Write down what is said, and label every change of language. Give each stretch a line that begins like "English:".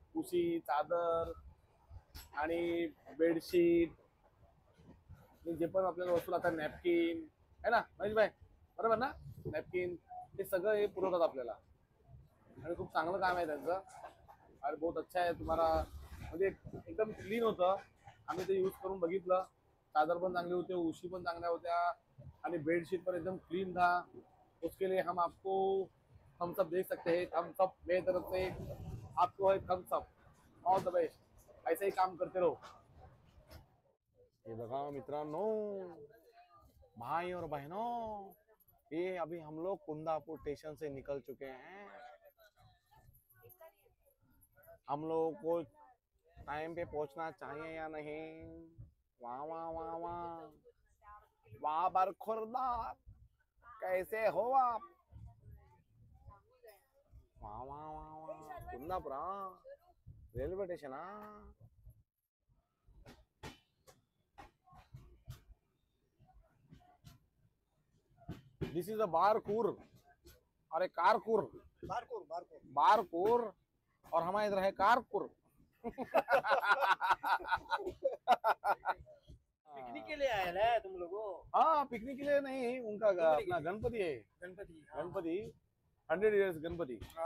Marathi: उशी चादर आणि बेडशीट जे पण आपल्याला वस्तू लागतात नॅपकिन
Hindi: है ना
Marathi: महेश भाई बरोबर ना. नॅपकिन हे सगळं हे पुरवतात आपल्याला आणि खूप चांगलं काम आहे त्यांचं. आणि
Hindi: बहुत अच्छा
Marathi: आहे. तुम्हाला म्हणजे एकदम क्लीन होतं. आम्ही ते यूज करून बघितलं. चादर पण चांगली होते. उशी पण चांगल्या होत्या आणि बेडशीट पण एकदम क्लीन था.
Hindi: उसके लिए हम आपको थम्स अप दे सकते हैं. थम्स अप मेरी तरफ से आपको है Thums up.
English: All the best.
Hindi: ऐसे ही काम करते रहो. ये बघा मित्रांनो भाई और बहनों ये अभी हम लोग कुंदापुर स्टेशन से निकल चुके हैं. हम लोगों को टाइम पे पहुंचना चाहिए या नहीं. वाह वाह वाह वाह वाह बरखुरदा कैसे हो आप. वाह वाह वाह वाह Kundapura railway station.
English: this is a
Hindi: Barkur और एक कारकूर. बारकूर और हमारे इधर है कारकूर. पिकनिक के लिए आया है तुम लोगों. हाँ पिकनिक के लिए नहीं. उनका अपना गणपति है. गणपति 100 years गणपति.